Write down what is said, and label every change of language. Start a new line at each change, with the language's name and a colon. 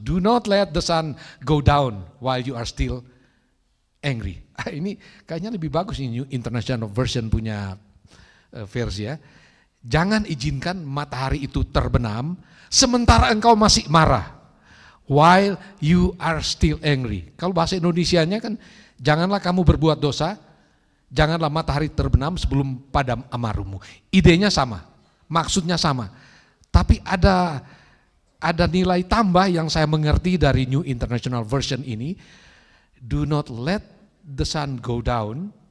English: Do not let the sun go down while you are still angry.
Indonesian: Ini kayaknya lebih bagus ini New International Version punya versi ya. Jangan izinkan matahari itu terbenam sementara engkau masih marah.
English: While you are still angry.
Indonesian: Kalau bahasa Indonesianya kan, janganlah kamu berbuat dosa, janganlah matahari terbenam sebelum padam amarahmu. Idenya sama, maksudnya sama. Tapi ada nilai tambah yang saya mengerti dari New International Version ini.
English: Do not let the sun go down.